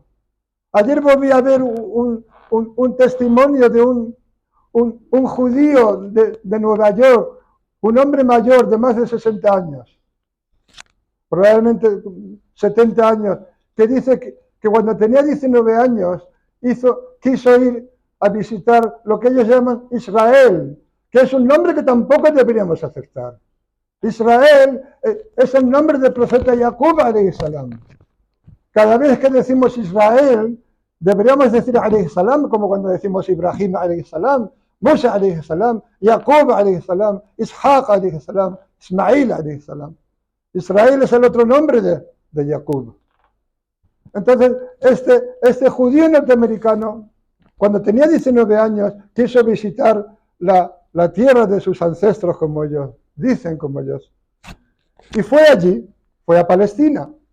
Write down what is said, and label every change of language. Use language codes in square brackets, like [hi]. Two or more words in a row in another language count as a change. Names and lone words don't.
[es] Ayer volví a ver un testimonio de un judío de Nueva York, un hombre mayor de más de 60 años, probablemente 70 años, que dice que cuando tenía 19 años quiso ir a visitar lo que ellos llaman Israel, que es un nombre que tampoco deberíamos aceptar. Israel es el nombre del profeta Jacob [ar] عليه السلام. [es] Cada vez que decimos Israel, Deberíamos decir [ar] عليه السلام [es] como cuando decimos Ibrahim [ar] عليه السلام, [es] Musa [ar] عليه السلام, [es] Jacob [ar] عليه السلام, [es] Ishaq [ar] عليه السلام, [es] Ismail [ar] عليه السلام. [es] Israel es el otro nombre de Jacob. Entonces, este judío norteamericano, cuando tenía 19 años, quiso visitar la tierra de sus ancestros, como ellos dicen, como ellos. Y fue allí, fue a Palestina.